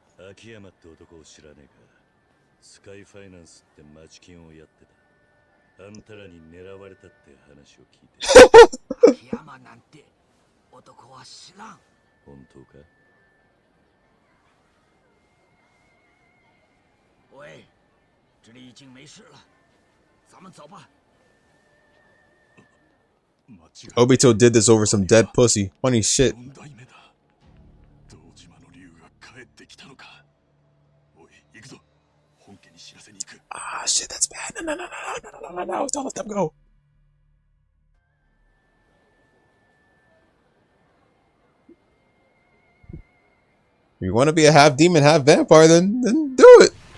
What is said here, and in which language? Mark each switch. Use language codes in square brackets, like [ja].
[ja] 秋山って男を知らねえか。スカイファイナンスって町金をやってた。あんたらに狙われたって話を聞いて。秋山なんて男は知らん。本当か？ [zh] 喂，这里已经没事了，咱们走吧。 [en] Obito did this over some dead pussy. Funny shit. [ja] 4代目だ。堂島の竜が帰ってきたのか。おい、行くぞ。本家に知らせに行く。 [en] Ah, shit, that's bad. No, no, no, no, no, no, no, no, don't let them go. If you want to be a half demon, half vampire, then do it.